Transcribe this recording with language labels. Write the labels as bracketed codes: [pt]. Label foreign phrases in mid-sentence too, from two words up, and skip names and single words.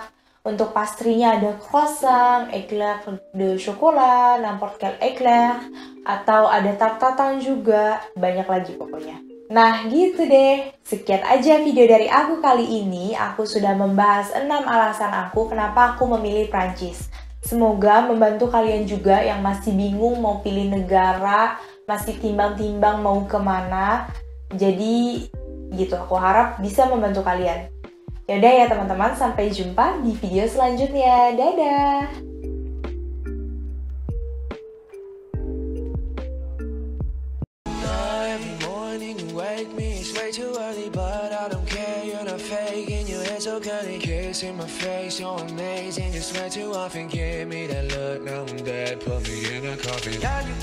[id] Untuk pastrinya ada [fr] croissant, éclair de chocolat, n'importe quel éclair, [id] atau ada [fr] tarte tatin [id] juga, banyak lagi pokoknya. Nah gitu deh, sekian aja video dari aku kali ini. Aku sudah membahas 6 alasan aku kenapa aku memilih Prancis. Semoga membantu kalian juga yang masih bingung mau pilih negara, masih timbang-timbang mau kemana. Jadi gitu, aku harap bisa membantu kalian. Yaudah ya teman-teman, sampai jumpa di video selanjutnya. Dadah! [en] In my face, you're amazing. You swear too often, give me that look. Now I'm dead, put me in a coffin.